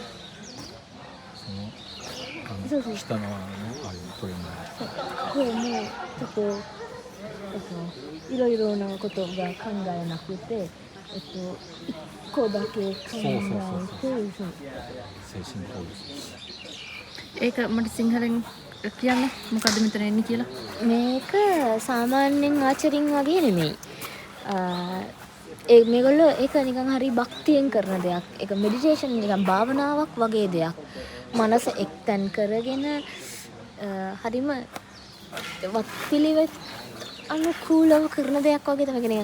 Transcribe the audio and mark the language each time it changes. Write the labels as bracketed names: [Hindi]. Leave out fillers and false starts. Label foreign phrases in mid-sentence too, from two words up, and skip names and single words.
[Japanese] その下のあのあれトレーニング。これもちょっといろいろなことが考えなくて、一個だけ考えて、精神統一。 [Sinhala] ඒක මට සිංහලෙන් කියන්න මොකද්ද මෙතන එන්නේ කියලා මේක සාමාන්‍යයෙන් ආචරින් වගේ නෙමෙයි. මේගොල්ලෝ ඒක නිකන් හරි භක්තියෙන් කරන දෙයක්. ඒක මෙඩිටේෂන් නිකන් භාවනාවක් වගේ දෙයක්. මනස එක්තැන් කරගෙන හරිම වත්පිළිවෙත් අනුකූලව කරන දෙයක් වගේ තමයි කියන්නේ.